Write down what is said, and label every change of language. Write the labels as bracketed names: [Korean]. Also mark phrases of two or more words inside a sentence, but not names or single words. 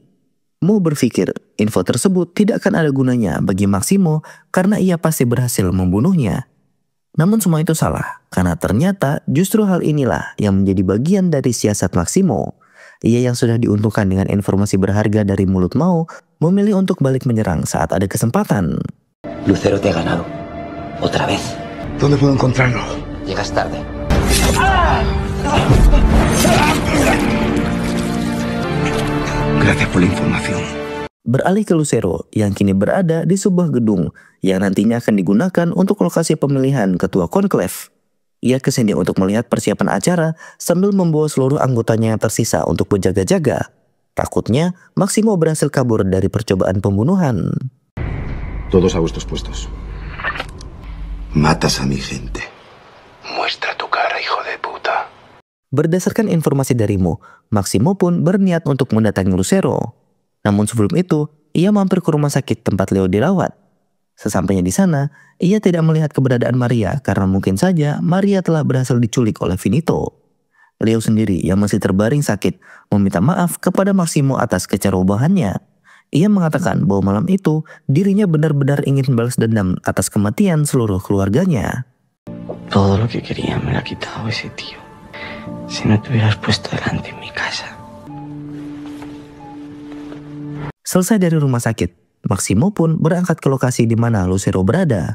[Indonesian] Mo berpikir info tersebut tidak akan ada gunanya bagi Maximo karena ia pasti berhasil membunuhnya. Namun semua itu salah, karena ternyata justru hal inilah yang menjadi bagian dari siasat Maximo. Ia yang sudah diuntungkan dengan informasi berharga dari mulut Mo, memilih untuk balik menyerang saat ada kesempatan. [Spanish] Lucero te ha ganado. Otra vez. ¿Dónde puedo encontrarlo? Llegas tarde. Gracias por la información. [Indonesian] Beralih ke Lucero yang kini berada di sebuah gedung yang nantinya akan digunakan untuk lokasi pemilihan ketua konklave. Ia kesini untuk melihat persiapan acara sambil membawa seluruh anggotanya yang tersisa untuk berjaga-jaga. Takutnya Maximo berhasil kabur dari percobaan pembunuhan. [Spanish] Todos a vuestros puestos. Matas a mi gente. Muestra tu cara, hijo de puta. [Indonesian] Berdasarkan informasi darimu, Maximo pun berniat untuk mendatangi Lucero. Namun sebelum itu, ia mampir ke rumah sakit tempat Leo dirawat. Sesampainya di sana, ia tidak melihat keberadaan Maria karena mungkin saja Maria telah berhasil diculik oleh Finito. Leo sendiri yang masih terbaring sakit meminta maaf kepada Maximo atas kecerobohannya. Ia mengatakan bahwa malam itu dirinya benar-benar ingin membalas dendam atas kematian seluruh keluarganya. [Spanish] Todo lo que quería me lo ha quitado ese tío. Si no te hubieras puesto delante en mi casa. [Indonesian] Selesai dari rumah sakit, Maximo pun berangkat ke lokasi di mana Lucero berada.